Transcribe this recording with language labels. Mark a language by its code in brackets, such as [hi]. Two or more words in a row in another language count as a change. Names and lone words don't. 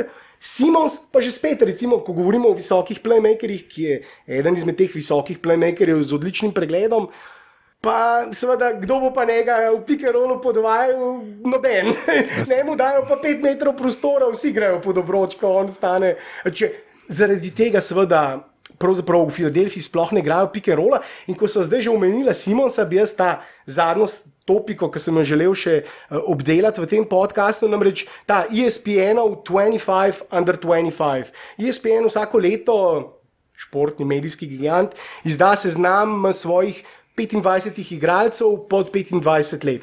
[sl] Simons pa že spet, recimo, ko govorimo o visokih playmakerjih, ki je eden izmed teh visokih playmakerjev z odličnim pregledom, pa seveda, kdo bo pa njega v [en] pick and rollu [sl] podvajal? Noben. Ne mu dajo pa 5 metrov prostora, vsi grejo pod obročko, on stane. Zaradi tega seveda pravzaprav v Filadelfiji sploh ne igrajo [en] pick and rolla [sl] in ko so zdaj že omenila Simonsa, bi jaz ta zadnjo topiko, ki sem jo želel še obdelati v tem podcastu, namreč ta ESPN-ov [en] 25 under 25. [sl] ESPN vsako leto, športni medijski gigant, izda seznam svojih 25 igralcev pod 25 let.